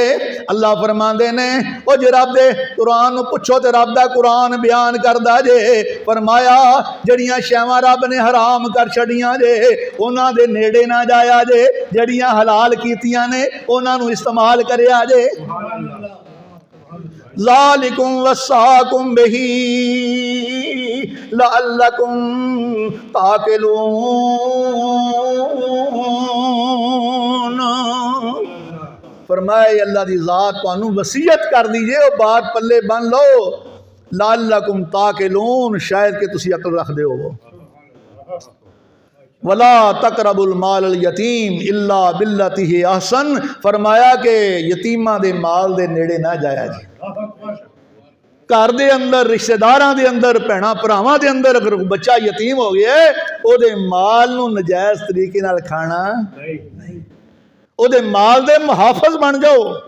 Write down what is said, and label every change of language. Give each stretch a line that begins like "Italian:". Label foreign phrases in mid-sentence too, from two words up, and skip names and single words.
Punjabi: اللہ فرماندے نے او جے رب دے قرآن نوں پچھو تے رب دا قرآن بیان کردا جے. فرمایا جڑیاں شیواں رب نے حرام کر چھڑیاں جے انہاں دے نیڑے نہ جایا جے، جڑیاں حلال کیتیاں نے انہاں نوں استعمال کریا جے.
Arabic: ذلكم وصاكم به لعلكم تعقلون.
Punjabi: فرمائے اللہ دی ذات تہانوں وصیت کر دیجیے، وہ بات پلے بن لو.
Arabic: لعلكم تعقلون,
Punjabi: شاید کہ تسی عقل رکھدے ہو.
Arabic: ولا تقربوا مال اليتيم إلا بالتي هي أحسن.
Punjabi: فرمایا کہ یتیما دے مال دے نیڑے نہ جایا جی. گھر دے اندر، رشتے داراں دے اندر، بھیناں بھراواں دے اندر اگر بچہ یتیم ہو گیا اودے مال نوں ناجائز طریقے نال کھانا نہیں، اودے مال دے محافظ بن جاؤ.